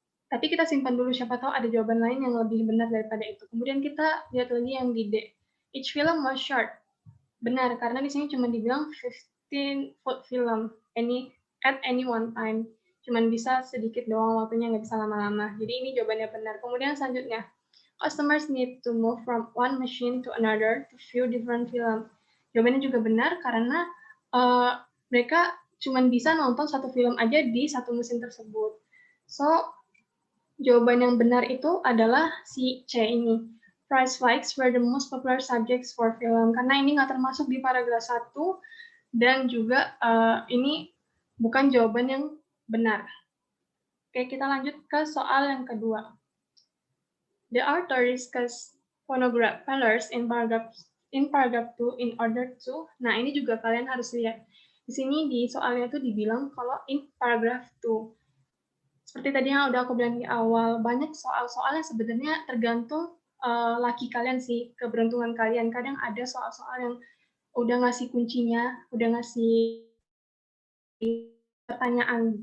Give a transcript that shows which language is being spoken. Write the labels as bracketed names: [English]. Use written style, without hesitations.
[Indonesian] Tapi kita simpan dulu, siapa tahu ada jawaban lain yang lebih benar daripada itu. Kemudian kita lihat lagi yang di D. [English] Each film was short. [Indonesian] Benar, karena di sini cuma dibilang [English] 15-foot film at any one time. [Indonesian] Cuman bisa sedikit doang waktunya, nggak bisa lama-lama. Jadi ini jawabannya benar. Kemudian selanjutnya, [English] customers need to move from one machine to another to view different film. [Indonesian] Jawabannya juga benar karena mereka cuma bisa nonton satu film aja di satu mesin tersebut. So, jawaban yang benar itu adalah si C ini. [English] Prize fights were the most popular subjects for film. [Indonesian] Karena ini nggak termasuk di paragraf 1 dan juga ini bukan jawaban yang benar. Oke, kita lanjut ke soal yang kedua. [English] The author discuss phonograph failures in paragraph 2 in order to. [Indonesian] Nah, ini juga kalian harus lihat. Di sini di soalnya itu dibilang kalau [English] in paragraph 2. [Indonesian] Seperti tadi yang udah aku bilang di awal, banyak soal-soal yang sebenarnya tergantung laki kalian sih, keberuntungan kalian. Kadang ada soal-soal yang udah ngasih kuncinya, udah ngasih pertanyaan.